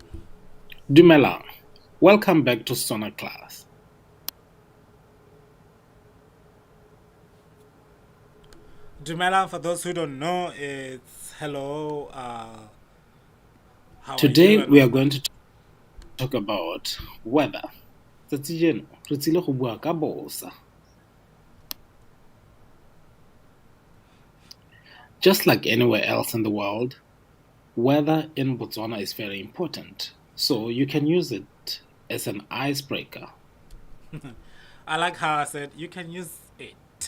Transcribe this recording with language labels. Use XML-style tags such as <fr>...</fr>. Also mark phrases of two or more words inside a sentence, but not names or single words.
<en>Dumela, welcome back to Tswana class. Dumela, for those who don't know, it's hello, how are you Today and we all are going that. to talk about weather.</en> <tn>Tsatsi jeno, re tsile go bua ka bosa.</tn> <en>Just like anywhere else in the world, weather in Botswana is very important. So you can use it as an icebreaker. I like how I said you can use it.</en>